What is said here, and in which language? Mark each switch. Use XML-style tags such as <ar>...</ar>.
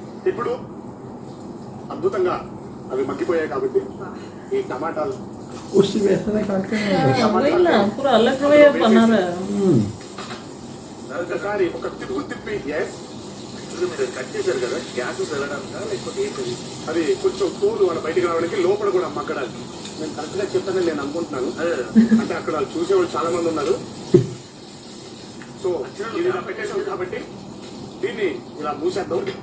<te>ఇప్పుడు అద్భుతంగా అవి మగ్గిపోయాయి కాబట్టి ఈ టమాటాలు</te> <hi>उसी में ऐसा नहीं काट के वही ना पूरा अलग वे बना रहा है।</hi> <te>ఒకసారి ఒక తిప్పి ఎస్ మీరు కట్ చేశారు కదా, గ్యాస్ వెళ్ళడానికి లేకపోతే ఏంటది? అది కొంచెం తోలు వాళ్ళ బయటికి రావడానికి లోపల కూడా మగ్గడానికి. నేను కరెక్ట్ గా చెప్తానని నేను అనుకుంటున్నాను. అంటే అక్కడ చూసేవాళ్ళు చాలా మంది ఉన్నారు. సో ఇది ఇలా పెట్టేసాం కాబట్టి దీన్ని ఇలా మూసేద్దాం.</te>